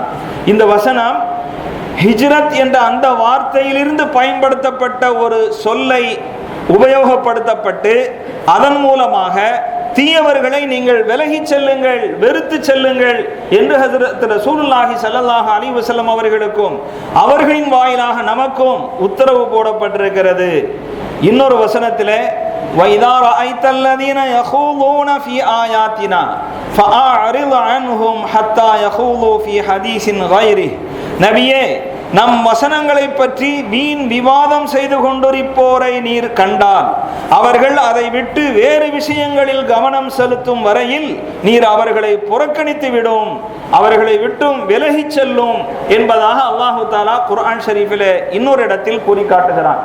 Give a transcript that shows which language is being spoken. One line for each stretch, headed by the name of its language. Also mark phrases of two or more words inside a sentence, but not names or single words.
Tamil: இந்த வசனம் ஹிஜ்ரத் என்ற அந்த வார்த்தையிலிருந்து பயன்படுத்தப்பட்ட ஒரு சொல்லை உபயோகப்படுத்தப்பட்டு அதன் மூலமாக தீயவர்களை நீங்கள் விலகி செல்லுங்கள், வெறுத்து செல்லுங்கள் என்று ஹஜ்ரத்
Arabic: رسول الله صلى الله عليه وسلم
Tamil: அவர்களுக்கும் அவர்களின் வாயிலாக நமக்கும் உத்தரவு போடப்பட்டிருக்கிறது. இன்னொரு வசனத்திலே,
Arabic: وَإِذَا رَأَيْتَ الَّذِينَ يَخُوضُونَ فِي آيَاتِنَا فَأَعْرِضْ عَنْهُمْ حَتَّى يَخُوضُوا فِي حَدِيثٍ غَيْرِهِ.
Tamil: நபியே, நம் வசனங்களை பற்றி வீண் விவாதம் செய்து கொண்டிருப்போரை நீர் கண்டால் அவர்கள் அதை விட்டு வேறு விஷயங்களில் கவனம் செலுத்தும் வரையில் நீர் அவர்களை புறக்கணித்து விடும், அவர்களை விட்டும் விலகி செல்லும் என்பதாக
Arabic: الله تعالى
Tamil: குர்ஆன் ஷரீஃபிலே இன்னொரு இடத்தில் கூறி காட்டுகிறான்.